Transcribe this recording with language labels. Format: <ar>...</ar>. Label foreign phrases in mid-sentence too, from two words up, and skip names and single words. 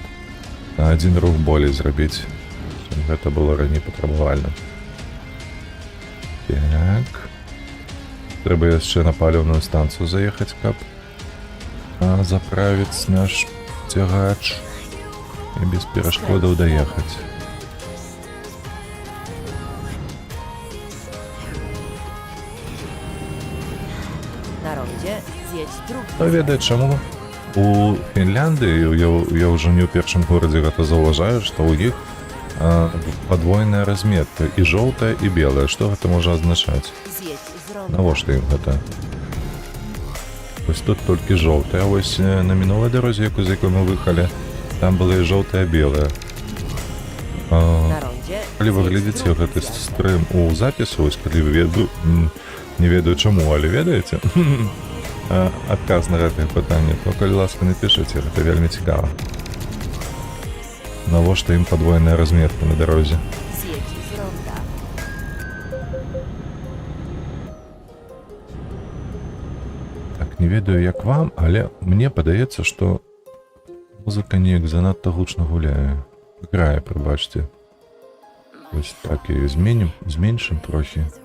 <be>На адзін рух болей зрабіць, чым гэта было раней патрабавальна. Так. Трэба яшчэ на паліўную станцыю заехаць, каб заправіць наш цягач і без перашкодаў даехаць.</be> <pl>Na rondzie zjedź drugi.</pl> <be>Ну, ведае чаму? У Фінляндыі, я ўжо не ў першым горадзе гэта заўважаю, што ў іх Подвойная разметка і жоўтая і белая. Што гэта можа азначаць?</be> <pl>Zjedź z ronda.</pl> <be>Навошта ім гэта? Вось тут толькі жоўтая. Вось на мінулай дарозе, з якой мы выехалі, там была і жоўтая, белая.</be> <pl>Na rondzie</pl> <be>Калі вы</be> <pl>zjedź z</pl> <be>глядзіце</be> <pl>drugiej</pl> <be>гэты</be> <pl>strony.</pl> <be>стрым у запісу, вось калі вы не ведаю чаму, але ведаеце адказ на гэтае пытанне, то калі ласка напішыце, гэта вельмі цікава. Навошта ім падвойная разметка на дарозе?</be> <pl>Zjedź z ronda.</pl> <be>Так, не ведаю як вам, але мне падаецца, што музыка неяк занадта гучна гуляе. Грае, прабачце. Вось так і зменшым трохі.</be>